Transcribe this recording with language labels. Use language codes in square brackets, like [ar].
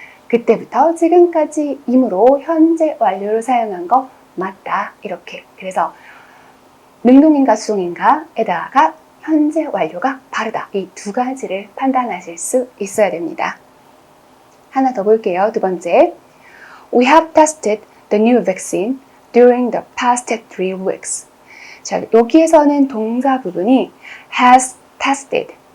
[ko] 그때부터 지금까지 이므로 현재 완료를 사용한 거 맞다 이렇게. 그래서 능동인가 수동인가에다가 현재 완료가 바르다. 이 두 가지를 판단하실 수 있어야 됩니다. 하나 더 볼게요. 두 번째. [en] We have tested the new vaccine during the past 3 weeks. [ko] 자, 여기에서는 동사 부분이 [en] has tested.